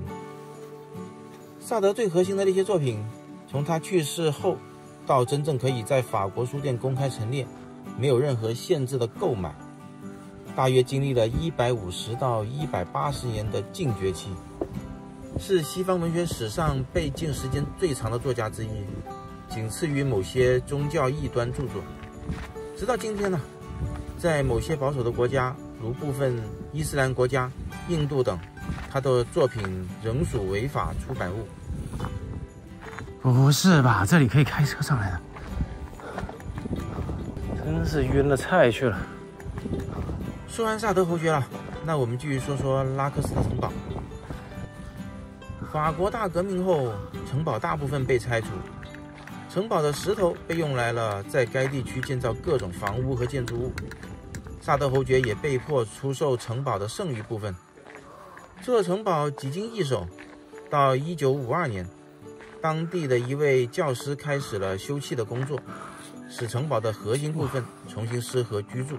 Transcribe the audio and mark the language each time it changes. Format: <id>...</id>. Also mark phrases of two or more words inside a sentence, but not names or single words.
<zh>薩德最核心的那些作品，從他去世後到真正可以在法國書店公開陳列，沒有任何限制的購買，大約經歷了150到180年的禁絕期，是西方文學史上被禁時間最長的作家之一，僅次於某些宗教異端著作。直到今天呢，在某些保守的国家，如部分伊斯蘭国家、印度等，他的作品仍屬違法出版物。不是吧？这里可以開車上來的？真是暈了菜去了。說完薩德侯爵了，那我們繼續說說拉克斯特城堡。法國大革命後，城堡大部分被拆除，城堡的石頭被用来了在該地區建造各種房屋和建築物。薩德侯爵也被迫出售城堡的剩餘部分。這座城堡幾經易手，到1952年，當地的一位教師開始了修葺的工作，使城堡的核心部分重新適合居住。</zh>